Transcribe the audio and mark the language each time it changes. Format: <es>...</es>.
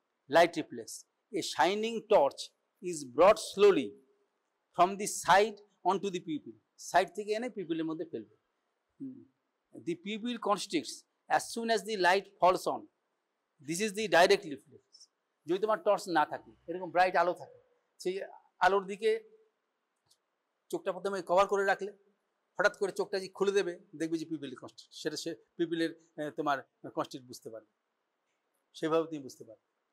<en>light reflex, a shining torch is brought slowly from the side on to the pupil,</en> <bn>side থেকে এনে পিপিলের মধ্যে ফেলবে।</bn> <en>The pupil constricts as soon as the light falls on, this is the direct reflex.</en> <bn>যদি তোমার torch না থাকে, এরকম bright আলো থাকে, সেই আলোর দিকে চোখটা প্রথমে কভার করে রাখলে হঠাৎ করে চোখটা যে খুলে দেবে, দেখবে যে পিপিল কনস্ট্রিক্ট, সেটা সে পিপিলের তোমার কনস্ট্রিক্ট বুঝতে পারবে, সেভাবে তুমি বুঝতে পারবে।</bn>